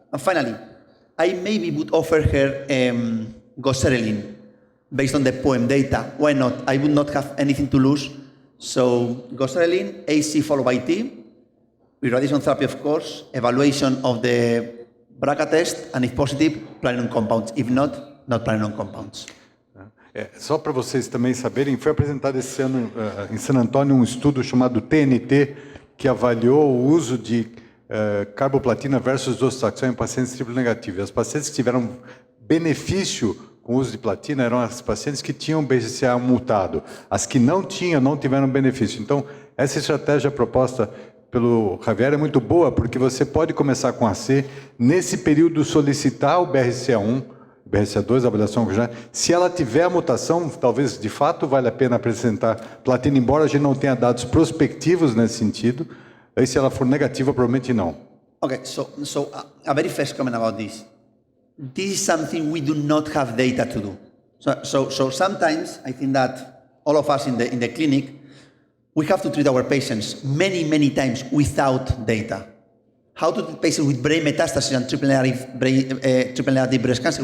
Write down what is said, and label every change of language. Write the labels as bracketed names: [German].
[English] And finally, I maybe would offer her goserelin based on the POEM data. Why not? I would not have anything to lose. So goserelin, AC followed by T, with radiation therapy, of course, evaluation of the BRCA test, and if positive, platinum compounds. If not, not platinum compounds. [Portuguese] Só para vocês também saberem, foi apresentado esse ano em San Antônio um estudo chamado TNT, que avaliou o uso de carboplatina versus docetaxel em pacientes triplo negativos. As pacientes que tiveram benefício com o uso de platina eram as pacientes que tinham BRCA mutado. As que não tiveram benefício. Então, essa estratégia proposta pelo Javier é muito boa, porque você pode começar com AC, nesse período solicitar o BRCA1, BRCA2, a avaliação já. Se ela tiver a mutação, talvez de fato vale a pena apresentar platina, embora a gente não tenha dados prospectivos nesse sentido. Aí se ela for negativa, provavelmente não. [English] Okay, so a very first comment about this. This is something we do not have data to do. So sometimes I think that all of us in the clinic, we have to treat our patients many times without data. How to treat patients with brain metastasis and triple negative breast cancer?